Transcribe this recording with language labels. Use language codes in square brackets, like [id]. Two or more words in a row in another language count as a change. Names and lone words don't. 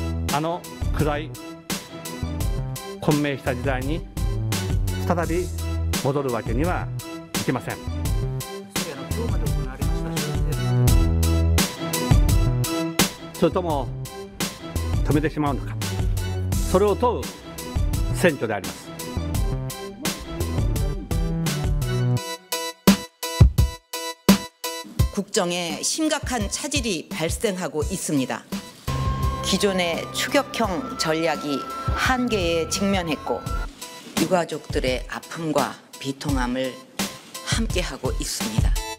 [ja] 暗い混迷した時代に再び戻るわけにはいきません。それとも止めてしまうのか、それを問う選挙であります。 [ko] 국정에 심각한 차질이 발생하고 있습니다. 기존의 추격형 전략이 한계에 직면했고 유가족들의 아픔과 비통함을 함께하고 있습니다.